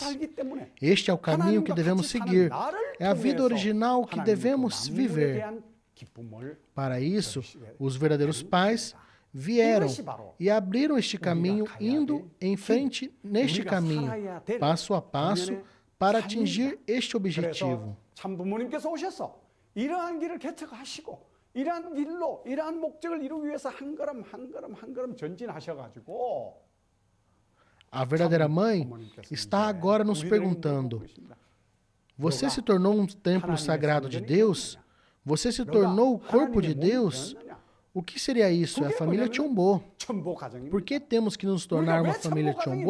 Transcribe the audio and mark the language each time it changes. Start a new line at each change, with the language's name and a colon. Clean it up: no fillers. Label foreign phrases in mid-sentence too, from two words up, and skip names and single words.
Portuguese: Este é o caminho que devemos seguir. É a vida original que devemos viver. Para isso, os verdadeiros pais vieram e abriram este caminho, indo em frente neste caminho, passo a passo, para atingir este objetivo.
Korean: 이러한 길로, 이러한 목적을 이루기 위해서 한 걸음 전진하셔가지고
Portuguese: A verdadeira mãe está agora nos perguntando: você se tornou um templo sagrado de Deus? Você se tornou o corpo de Deus? O que seria isso? É a família Chonbo. Por que temos que nos tornar uma família Chonbo?